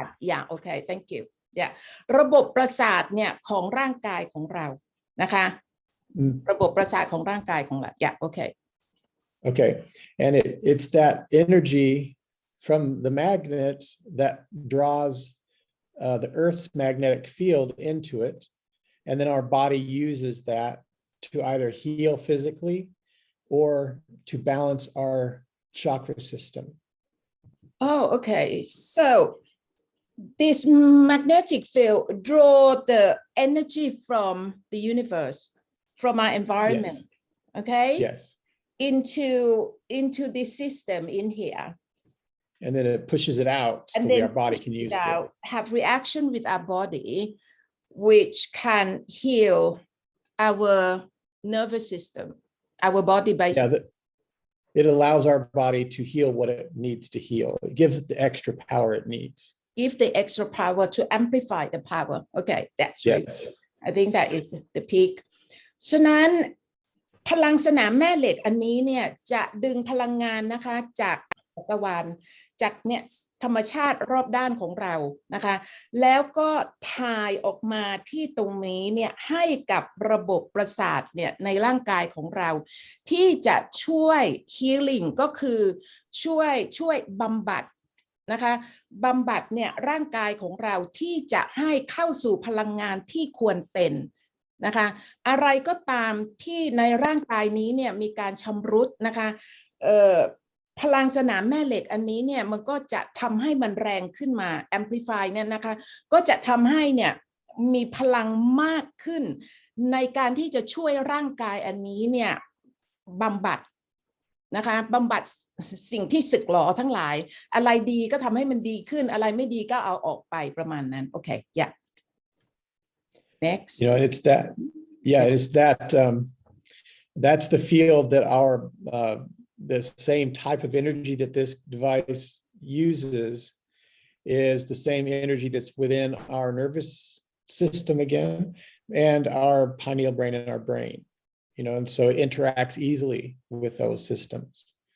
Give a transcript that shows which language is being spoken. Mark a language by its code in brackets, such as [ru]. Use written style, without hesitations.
[en] yeah okay thank you yeah [th] ระบบประสาทเนี่ยของร่างกายของเรานะคะระบบประสาทของร่างกายของเรา [en] yeah okay Okay, and it's that energy from the magnets that draws the Earth's magnetic field into it, and then our body uses that to either heal physically or to balance our chakra system. Oh, okay. So this magnetic field draw the energy from the universe, from our environment. Yes. Okay. Yes. Into this system in here. And then it pushes it out so And then our body can use it. Have reaction with our body, which can heal our nervous system, our body basically. Yeah, it allows our body to heal what it needs to heal. It gives it the extra power it needs. Give the extra power to amplify the power. Okay, that's right. Yes. I think that is the peak. [th] ฉะนั้นพลังสนามแม่เหล็กอันนี้เนี่ยจะดึงพลังงานนะคะจากจักรวาลจากเนี่ยธรรมชาติรอบด้านของเรานะคะแล้วก็ถ่ายออกมาที่ตรงนี้เนี่ยให้กับระบบประสาทเนี่ยในร่างกายของเราที่จะช่วย healing ก็คือช่วยบำบัด นะคะบำบัดเนี่ยร่างกายของเราที่จะให้เข้าสู่พลังงานที่ควรเป็นนะคะอะไรก็ตามที่ในร่างกายนี้เนี่ยมีการชำรุดนะคะ พลังสนามแม่เหล็กอันนี้เนี่ยมันก็จะทำให้มันแรงขึ้นมา amplify เนี่ยนะคะก็จะทำให้เนี่ยมีพลังมากขึ้นในการที่จะช่วยร่างกายอันนี้เนี่ยบำบัดนะคะบำบัดสิ่งที่สึกหรอทั้งหลายอะไรดีก็ทำให้มันดีขึ้นอะไรไม่ดีก็เอาออกไปประมาณนั้นโอเค [en] yeah next You know, it's that, yeah, it's that, that's the field that our, the same type of energy that this device uses is the same energy that's within our nervous system again, and our pineal brain and our brain, you know, and so it interacts easily with those systems.